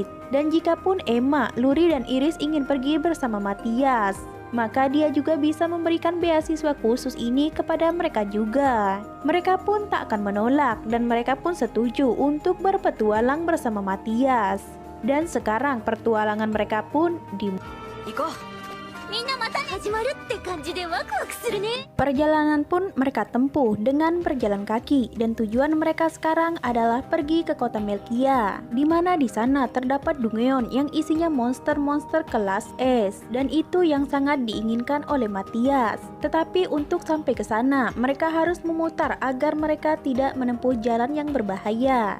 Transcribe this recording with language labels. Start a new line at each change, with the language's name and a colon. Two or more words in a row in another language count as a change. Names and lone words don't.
Indonesian: Dan jikapun Emma, Luri, dan Iris ingin pergi bersama Matias, maka dia juga bisa memberikan beasiswa khusus ini kepada mereka juga. Mereka pun tak akan menolak dan mereka pun setuju untuk berpetualang bersama Matias. Dan sekarang pertualangan mereka pun dimulai.
Japanese: 行こう。みんなまたね始まるって感じでワクワクするね
Indonesian: Perjalanan pun mereka tempuh dengan berjalan kaki dan tujuan mereka sekarang adalah pergi ke kota Melkia, di mana di sana terdapat Dungeon yang isinya monster-monster kelas S dan itu yang sangat diinginkan oleh Matthias. Tetapi untuk sampai ke sana mereka harus memutar agar mereka tidak menempuh jalan yang berbahaya.